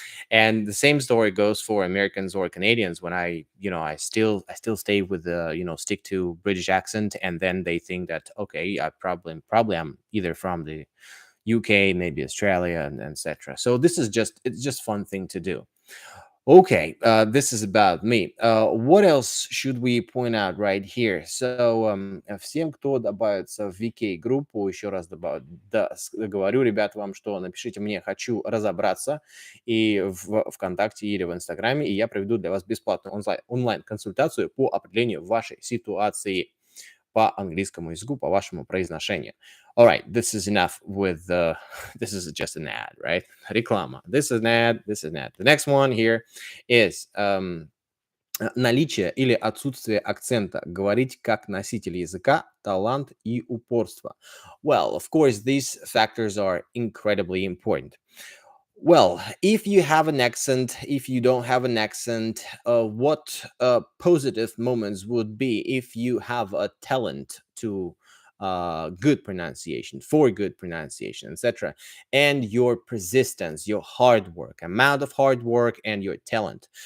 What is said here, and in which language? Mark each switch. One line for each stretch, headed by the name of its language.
English: And the same story goes for Americans or Canadians. When I still stay with the stick to British accent, and then they think that okay, I probably I'm either from the UK, maybe Australia, and etc. So it's just fun thing to do. Okay, this is about me. What else should we point out right here?
Russian: So, всем, кто добавится в VK группу, еще раз говорю, ребят, вам что, напишите мне, хочу разобраться, и в ВКонтакте или в Инстаграме, и я проведу для вас бесплатную онлайн-консультацию по определению вашей ситуации по английскому языку, по вашему произношению.
English: All right, this is enough with this is just an ad, right?
Russian: Реклама.
English: This is an ad, this is an ad. The next one here is
Russian: наличие или отсутствие акцента. Говорить как носитель языка, талант и упорство.
English: Well, of course, these factors are incredibly important. Well, if you have an accent, if you don't have an accent, what positive moments would be if you have a talent to good pronunciation, for good pronunciation, etc., and your persistence, your hard work, amount of hard work, and your talent.